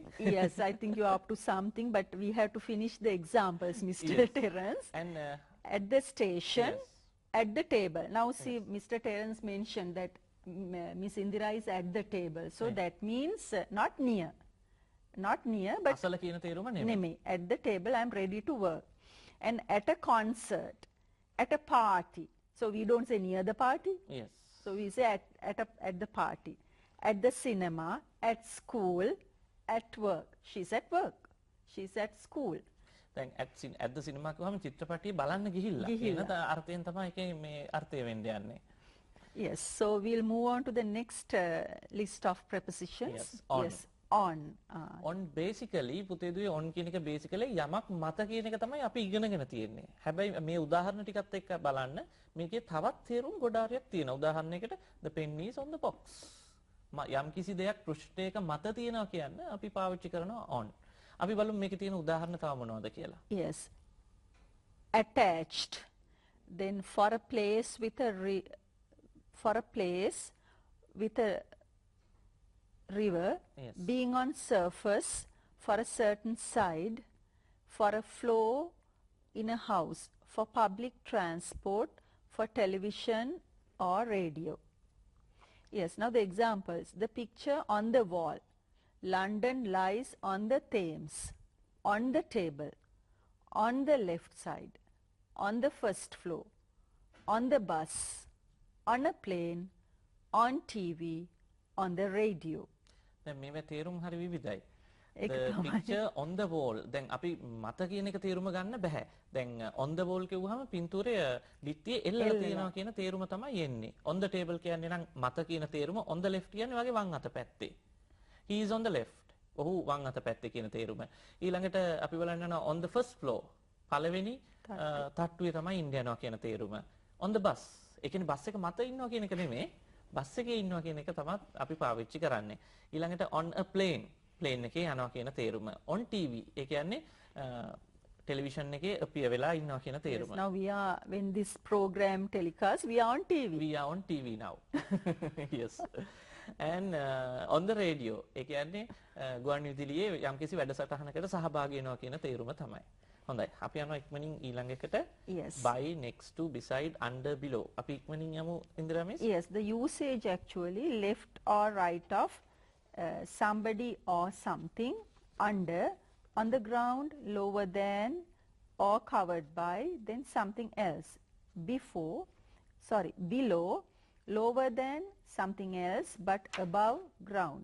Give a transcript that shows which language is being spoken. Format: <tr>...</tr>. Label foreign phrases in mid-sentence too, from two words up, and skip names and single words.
<en>Yes, I think you are up to something, but we have to finish the examples, Mr. Yes. Terence. And at the station, yes. at the table. Now see, Mr. Terence mentioned that Miss Indira is at the table. So Right. that means not near. Not near, but</en> <si>අසල කියන තේරුම නෙමෙයි.</si> <en>Neme, at the table I'm ready to work. And at a concert, at a party. So we don't say near the party. Yes. So we say at the party. At the cinema, at school, at work. She's at work. She's at school.</en> <si>දැන්</si> <en>at the cinema</en> <si>කිව්වම චිත්‍රපටිය බලන්න ගිහිල්ලා. ගිහිල්ලා. කියන අර්ථයෙන් තමයි ඒකේ මේ අර්ථය වෙන්න යන්නේ.</si> <en>Yes, so we'll move on to the next list of prepositions. Yes, on. Yes, on. on basically</en> <si>පුතේ දුවේ on කියන එක basically යමක් මත කියන එක තමයි අපි ඉගෙනගෙන තියෙන්නේ. හැබැයි මේ උදාහරණ ටිකත් එක්ක බලන්න මේකේ තවත් තේරුම් ගොඩාරියක් තියෙනවා.</si> <en>උදාහරණයකට the pen is on the box.</en> <si>යම් කිසි දෙයක් පෘෂ්ඨයක මත තියෙනවා කියන්නේ අපි පාවිච්චි කරනවා on. අපි බලමු මේකේ තියෙන උදාහරණ තව මොනවද කියලා.</si> <en>Yes. Attached. Then for a place with a river, Yes. being on surface for a certain side, for a floor in a house, for public transport, for television or radio. Yes, now the examples. The picture on the wall. London lies on the Thames, on the table, on the left side, on the first floor, on the bus, on a plane, on TV, on the radio.</en> <si>දැන් මේවා තේරුම් හරි විවිධයි. ඒක</si> <en>The</en> <si>තමයි.</si> <en>picture on the wall.</en> <si>දැන් අපි මත කියන එක තේරුම ගන්න බෑ. දැන්</si> <en>on the wall</en> <si>කිව්වහම පින්තූරය ලිත්තියේ එල්ලලා තියෙනවා කියන තේරුම තමයි එන්නේ.</si> <en>on the table</en> <si>කියන්නේ නම් මත කියන තේරුම,</si> <en>on the left</en> <si>කියන්නේ වගේ වම් අත පැත්තේ.</si> <en>he is on the left.</en> <si>ඔහු වම් අත පැත්තේ කියන තේරුම. ඊළඟට අපි බලන්න යනවා</si> <en>on the first floor.</en> <si>පළවෙනි තට්ටුවේ තමයි ඉන්න යනවා කියන තේරුම.</si> <en>on the bus.</en> <si>ඒ කියන්නේ බස් එක මත ඉන්නවා කියන එක නෙමෙයි. බස් එකේ ඉන්නවා කියන එක තමයි අපි පාවිච්චි කරන්නේ. ඊළඟට</si> <en>on a plane.</en> <si>plane එකේ යනවා කියන තේරුම.</si> <en>on TV.</en> <si>ඒ කියන්නේ ටෙලිවිෂන් එකේ appear වෙලා ඉන්නවා කියන</si> <en>Yes,</en> <si>තේරුම.</si> <en>now when this program telecasts, we are on TV. We are on TV now. Yes. And on the radio.</en> <si>ඒ කියන්නේ ගුවන් විදුලියේ යම්කිසි වැඩසටහනකට සහභාගී වෙනවා කියන තේරුම තමයි. හොඳයි. අපි යනවා ඉක්මනින් ඊළඟ එකට.</si> <en>Yes. By, next to, beside, under, below.</en> <si>අපි ඉක්මනින් යමු ඉන්දිරා මිස්.</si> <en>Yes, the usage actually left or right of somebody or something, under, on the ground, lower than or covered by, then something else, below, lower than something else but above ground.</en>